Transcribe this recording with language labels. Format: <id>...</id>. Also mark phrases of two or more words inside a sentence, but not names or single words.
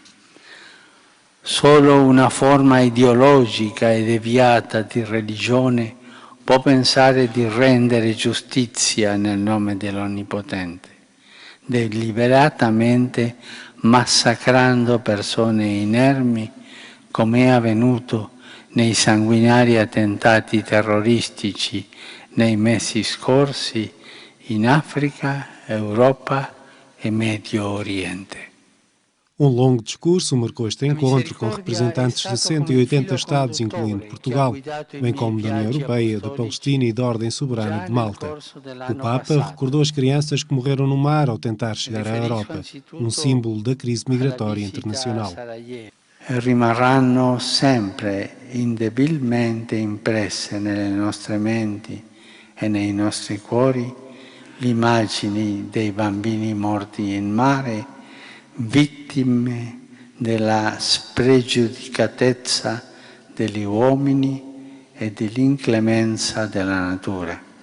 <it>Solo una forma ideologica e deviata di religione può pensare di rendere giustizia nel nome dell'Onnipotente, deliberatamente massacrando persone inermi, come è avvenuto nei sanguinari attentati terroristici nei mesi scorsi in Africa, Europa e Médio Oriente.</it> <pt>Um longo discurso marcou este encontro com representantes de 180 Estados, incluindo Portugal, bem como da União Europeia, da Palestina e da Ordem Soberana de Malta. O Papa recordou as crianças que morreram no mar ao tentar chegar à Europa, um símbolo da crise migratória internacional.</pt> <it>Rimarranno sempre indebilmente impresse nelle nostre menti e nei nostri cuori le immagini dei bambini morti in mare, vittime della spregiudicatezza degli uomini e dell'inclemenza della natura.</it>